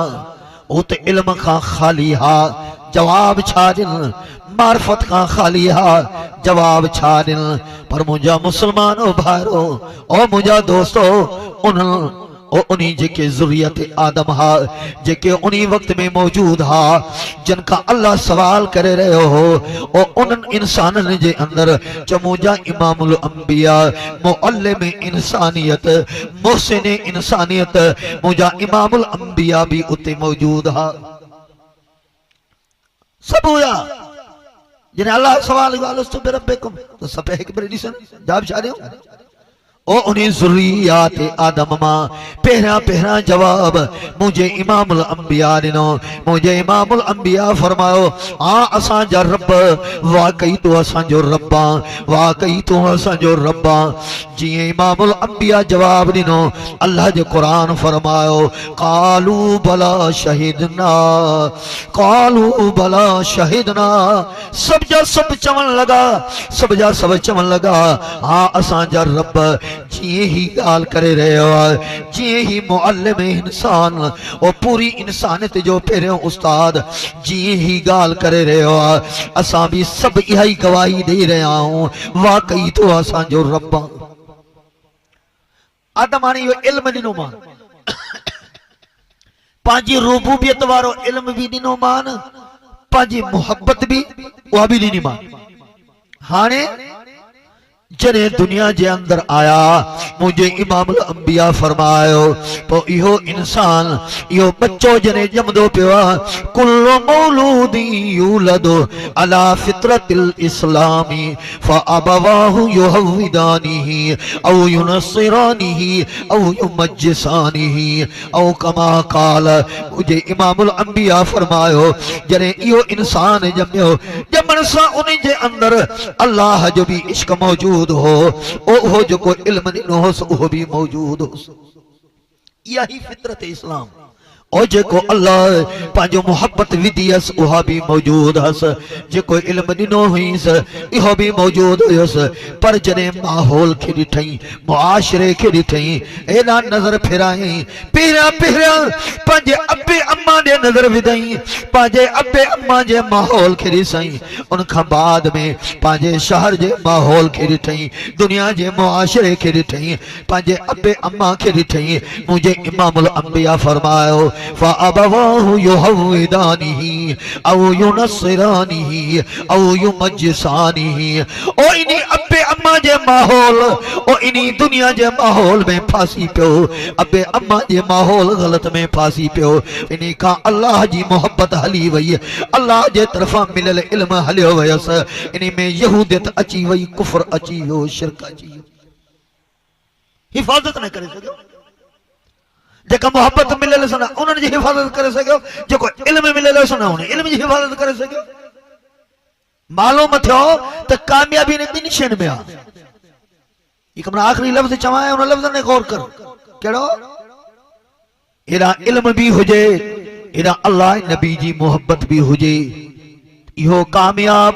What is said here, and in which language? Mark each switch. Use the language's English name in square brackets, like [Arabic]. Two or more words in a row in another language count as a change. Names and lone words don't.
[Sindhi] ओ त इल्म खां खाली हा, जवाब छा ॾिन? मार्फत का खाली हा, जवाब छा ॾिन? पर मुझा मुसलमानो भाइरो, ओ मुझा दोस्तो, उन्हीं जेके ज़ुर्रियत आदम हा, जेके उन्हीं वक्त में मौजूद हा, जिनका अल्लाह सवाल करे रहे हो, ओ उन इंसानन जे अंदर चमूजा इमामुल अंबिया, मुअल्लिम इंसानियत, मुहसिन इंसानियत, मुझा इमामुल अंबिया भी उते मौजूद हा। सब हुआ जिन्हें अल्लाह सवाल [Arabic] ألست بربكم, [Sindhi] तो सब एक बार ॾिसन जवाब छा ॾियो? ओ उन्हीं ज़ुर्रियात आदम मां पहिरियां पहिरियां जवाब मुझे इमामुल अंबिया ॾिनो। मुझे इमामुल अंबिया फरमायो हाँ असांजा रब, वाकई तो असांजो रब आ, वाकई तो असांजो रब आ। जीअं इमामुल अंबिया जवाब ॾिनो, अल्लाह जो क़ुरान फरमायो [Arabic] قالوا بلى شهدنا, قالوا بلى شهدنا. [Sindhi] सब जा सब चवण लगा, सब जा सब चवण लगा हाँ असांजा रब। जिए ही गाल करे रहे हो, जिए ही मुअल्लिम इंसान और पूरी इंसानियत जो पहिरियों उस्ताद जिए ही गाल करे रहे हो, असां भी सब इहा ही गवाही दे रहा हूं, वाकई तो असांजो रब आ। आदम हाणे इहो इल्म ॾिनो मान, पंहिंजी रुबूबियत वारो इल्म भी ॾिनो मान, पंहिंजी मोहब्बत भी उहा भी ॾिनी मान। हाणे जॾहिं दुनिया जे अंदर आया, मुझे इमामुल अंबिया फरमायो तो इहो इंसान, इहो बच्चो जॾहिं ॼमदो पियो आहे, [Arabic] كل مولود يولد على فطرة الإسلام فأبواه يهودانه أو ينصرانه أو يمجسانه أو كما قال. [Sindhi] मुझे इमामुल अंबिया फरमायो जॾहिं इहो इंसान ॼमियो, ॼमण सां उन जे अंदर अल्लाह जो भी इश्क मौजूद हो, ओ जो को इल्म ॾिनो होसि उहो भी मौजूद होसि। इहा ही फितरत इस्लाम। और जेको अल्लाह पंहिंजो मोहब्बत विधी हुअसि उहा भी मौजूद हुअसि, जेको इल्म ॾिनो हुअसि इहो भी मौजूद हुयसि। पर जॾहिं माहौल खे ॾिठई, मुआशरे खे ॾिठई, एॾा नज़र फिराई, पहिरियां पहिरियां पंहिंजे अबे अम्मा ॾे नज़र विधई, पंहिंजे अबे अम्मा जे माहौल खे ॾिसई, उन खां बाद में पंहिंजे शहर जे माहौल खे ॾिठई, दुनिया जे मुआशरे खे ॾिठई, पंहिंजे अबे अम्मा खे ॾिठई। मुंहिंजे इमामुल अंबिया फरमायो [Arabic] فأبواه يهودانه أو ينصرانه أو يمجسانه. [Sindhi] ओ इन्हीं अब्बे अम्मा जे माहौल ओ इन्हीं दुनिया जे माहौल में फांसी पियो, अब्बे अम्मा जे माहौल गलत में फांसी पियो। इन्हीं का अल्लाह जी मोहब्बत हली वई, अल्लाह जे तरफा मिलल इल्म हलियो वयस। इन्हीं में यहूदियत अची वई, कुफ्र अची वियो, शिरक अची वियो। हिफाजत न करे सघियो। जेका मोहब्बत मिलल सन उन्हनि जी हिफाजत करे सघियो, जेको इल्म मिलल सन उन इल्म जी हिफाजत करे सघियो। मालूम थियो त कामयाबी ने ॿिनि शयुनि में आहे। हिकु मां आख़िरी लफ़्ज़ चवां उन लफ़्ज़ ने गौर कर। कहिड़ो? एॾा इल्म भी हुजे, एॾा अल्लाह नबी जी मोहब्बत भी हुजे, इहो कामयाब।